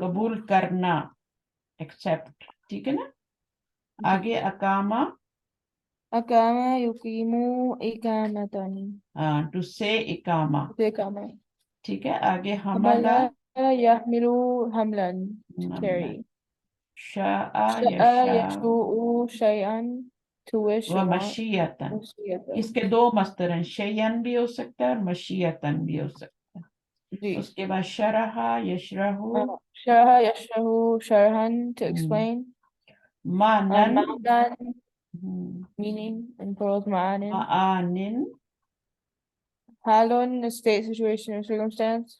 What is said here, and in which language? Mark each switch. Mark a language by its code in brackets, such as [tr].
[ur] قبول کرنا، ایکسپٹ. ٹھیک ہے نا. آگے اقامہ، [ar] أقام يقيم إقامة. [ur] ٹو سے اقامہ. [ar] إقامة. [ur] ٹھیک ہے. آگے [ar] حمل [ur] حملہ، [ar] يحمل حملا [en] to carry. [ar] شاء شاء یشاء، يشاء شيئا [en] to wish or want. [ur] ومشیتن. [ar] مشيئة. [ur] اس کے دو مصدر ہیں، شیئن بھی ہو سکتا ہے اور مشیتن بھی ہو سکتا ہے. جی اس کے بعد شرح یشرح، [ar] شرح يشرح شرحا [en] to explain. [ur] مانن، [en] معنى meaning in plural معان. [ur] معانن، [en] حال is state, situation, or circumstance.